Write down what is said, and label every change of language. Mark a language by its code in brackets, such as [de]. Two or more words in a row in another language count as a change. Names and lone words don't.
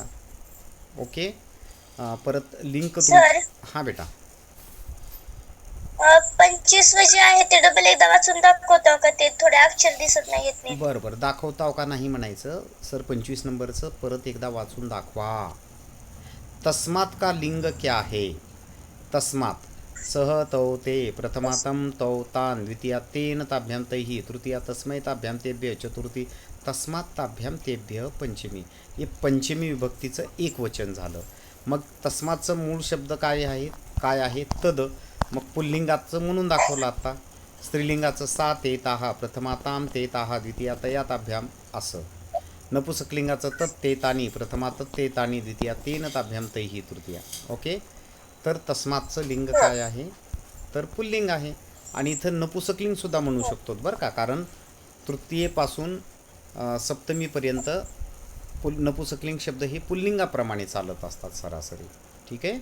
[mr] ओके, परत लिंक सर, हां बेटा. 25 जे आहे ते डबल एकदा वाचून दाखवतो का? ते थोडे अक्षर दिसत नाही येत नीट. बरं बरं, दाखवताव का नाही म्हणायचं सर. 25 नंबरचं परत एकदा वाचून दाखवा. [hi] तस्मात का लिंग क्या है? [sa] तस्मात सह तौ ते प्रथमातम तौ तान द्वितीया तेन ताभ्याम तैहि तृतीया तस्मै ताभ्याम तेभ्य चतुर्थी तस्मात ताभ्याम तेभ्य पंचमी. [mr] हे पंचमी विभक्तीचं एक वचन झालं. मग तस्मातचं मूळ शब्द काय आहे? तद. मग पुल्लिंगाचं म्हणून दाखवलं आता. [sa] स्त्रीलिंगाचं सा ते ताहा प्रथमाताम ते ताहा द्वितीया तया ताभ्याम असं. नपुसकलिंगाचं तत् ते तानी प्रथमा तत् ते तानी द्वितीया तेन ताभ्याम तैहि तृतीया. [mr] ओके. तर तस्मातचं लिंग काय आहे? तर पुल्लिंग आहे. आणि इथं नपुसकलिंगसुद्धा म्हणू शकतो बरं का, कारण तृतीयेपासून सप्तमीपर्यंत नपुसकलिंग शब्द हे पुल्लिंगाप्रमाणे चालत असतात सरासरी. ठीक आहे.